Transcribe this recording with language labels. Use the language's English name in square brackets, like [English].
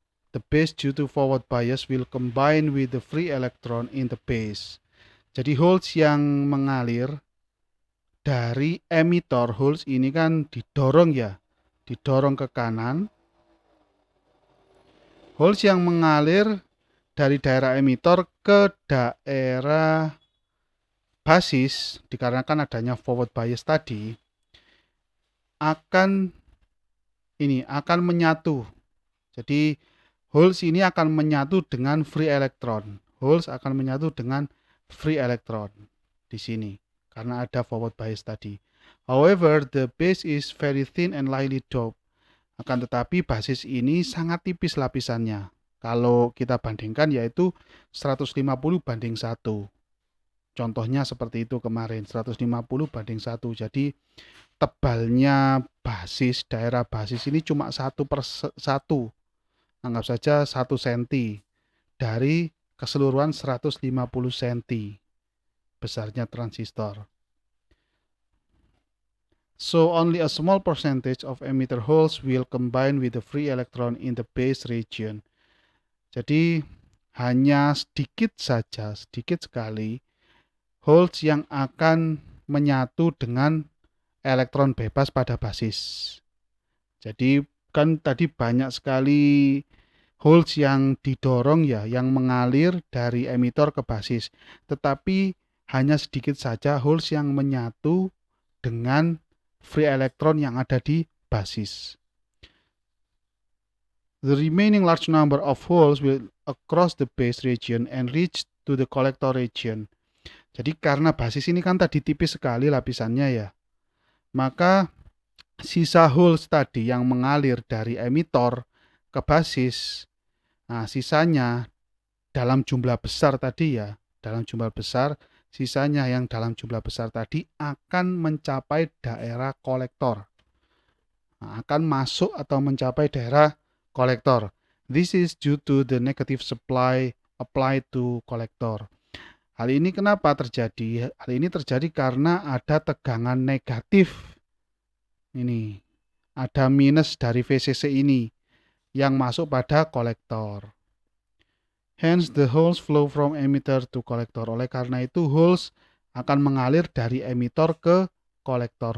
[English] The base due to forward bias will combine with the free electron in the base. [Indonesian] Jadi holes yang mengalir dari emitor, holes ini kan didorong ya, didorong ke kanan. Holes yang mengalir dari daerah emitor ke daerah basis, dikarenakan adanya forward bias tadi, akan menyatu. Jadi holes ini akan menyatu dengan free electron. Holes akan menyatu dengan free electron di sini karena ada forward bias tadi. [English] However, the base is very thin and lightly doped. [Indonesian] Akan tetapi basis ini sangat tipis lapisannya. Kalau kita bandingkan yaitu 150 banding 1. Contohnya seperti itu kemarin, 150 banding 1. Jadi tebalnya basis, daerah basis ini cuma 1/1. Anggap saja 1 cm dari keseluruhan 150 cm besarnya transistor. [English] So only a small percentage of emitter holes will combine with the free electron in the base region. [Indonesian] Jadi hanya sedikit saja, sedikit sekali holes yang akan menyatu dengan elektron bebas pada basis. Jadi kan tadi banyak sekali holes yang didorong ya, yang mengalir dari emitor ke basis. Tetapi hanya sedikit saja holes yang menyatu dengan free electron yang ada di basis. [English] The remaining large number of holes will across the base region and reach to the collector region. [Indonesian] Jadi karena basis ini kan tadi tipis sekali lapisannya ya, maka sisa holes tadi yang mengalir dari emitor ke basis, nah sisanya dalam jumlah besar tadi ya, dalam jumlah besar, sisanya yang dalam jumlah besar tadi akan mencapai daerah kolektor. Nah, akan masuk atau mencapai daerah kolektor. [English] This is due to the negative supply applied to collector. [Indonesian] Hal ini kenapa terjadi? Hal ini terjadi karena ada tegangan negatif. Ini ada minus dari VCC ini yang masuk pada kolektor. [English] Hence the holes flow from emitter to collector. [Indonesian] Oleh karena itu holes akan mengalir dari emitor ke kolektor.